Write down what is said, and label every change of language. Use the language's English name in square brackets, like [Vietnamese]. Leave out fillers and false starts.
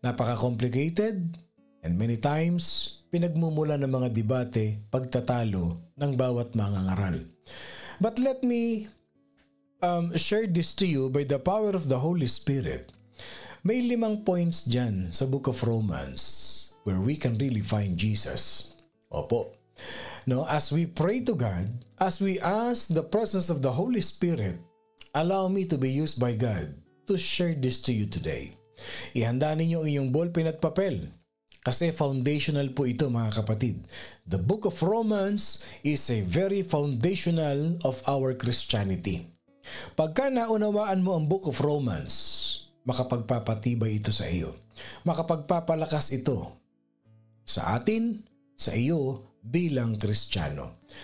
[Filipino] Napaka-complicated [English] and many times [Filipino] pinagmumula ng mga debate, pagtatalo ng bawat mga ngaral. [English] But let me share this to you by the power of the Holy Spirit. [Filipino] May 5 points dyan sa [English] Book of Romans where we can really find Jesus. Opo. No, as we pray to God, as we ask the presence of the Holy Spirit, allow me to be used by God to share this to you today. [Filipino] Ihanda ninyo inyong ballpen at papel kasi foundational po ito mga kapatid. [English] The Book of Romans is a very foundational of our Christianity. [Filipino] Pagka naunawaan mo ang Book of Romans, makapagpapatibay ito sa iyo. Makapagpapalakas ito sa atin, sa iyo bilang Kristiyano.